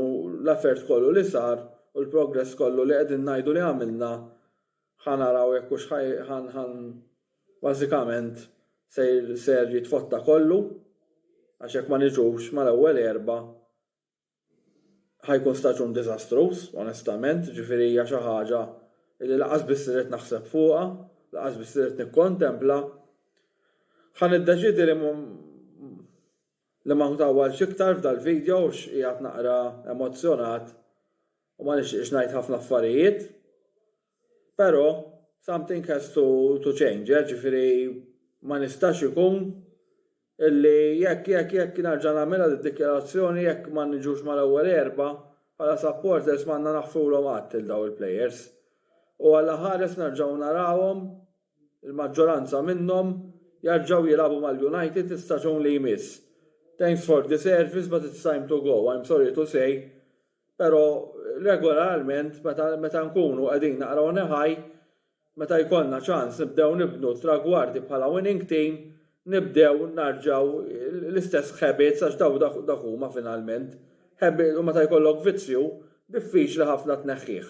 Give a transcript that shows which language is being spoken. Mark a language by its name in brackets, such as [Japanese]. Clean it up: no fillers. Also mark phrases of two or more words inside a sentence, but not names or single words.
[Maltese] u l-affert kollu li sar u l-progress kollu li qegħdin ngħidu li għamilna ħanaraw jekk hux bażikament ser jitfotta kollu għax jekk ma niġux mal-ewwel erba' ħajkun staġun diżastruż, onestament, ġifieri hija xi ħaġa li laqas biss irid naħseb fuqha, laqas biss irid nikkontempla. Ħan iddeċidi li ma ntawwalx iktar f'dal-video għax qiegħed naqra emozzjonat u ma nixtieqx ngħid ħafna affarijiet. Però [English] something has to change, [Maltese] ġifieri ma nistax ikun illi jekk nerġa' nagħmilha d-dikjarazzjoni jekk ma niġux mal-ewwel erba' bħala supporters m'għandna naħfulhom għadd il daw il-plejers. U għalla ħares nerġgħu narawhom il-maġġoranza minnhom jerġgħu jilagħbu mal-United istaġun li jmiss. [English] Thanks for the service, but it's time to go. I'm sorry to say. [Maltese] Però regolarment meta nkunu qegħdin naqraw neħaj, meta jkollna ċans nibdew nibnu tragwardi bħala [English] winning team, [Maltese] nibdew narġaw l-istess habits għax daw huma finalment. U meta jkollok vizzju, diffiċli ħafna tneħħih.